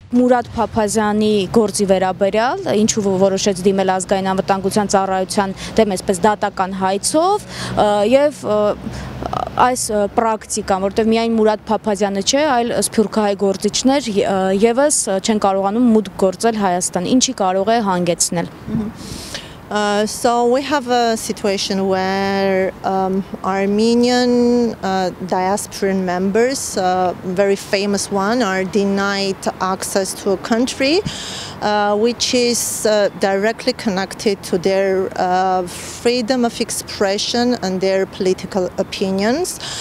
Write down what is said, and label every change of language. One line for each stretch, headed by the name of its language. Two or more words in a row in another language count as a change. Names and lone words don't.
Armenian: Mourad Papaziyani գործի վերաբերյալ, ինչու որոշեց դիմել ազգային անվտանգության ծառայության դեմ այսպես դատական հայցով եւ այս պրակտիկան, որտեղ միայն Mourad Papaziyանը չէ, այլ սփյուռքահայ գործիչներ եւս չեն կարողանում մուտք գործել Հայաստան, ինչի կարող է հանգեցնել։
English: So we have a situation where Armenian diasporan members, very famous one, are denied access to a country which is directly connected to their freedom of expression and their political opinions.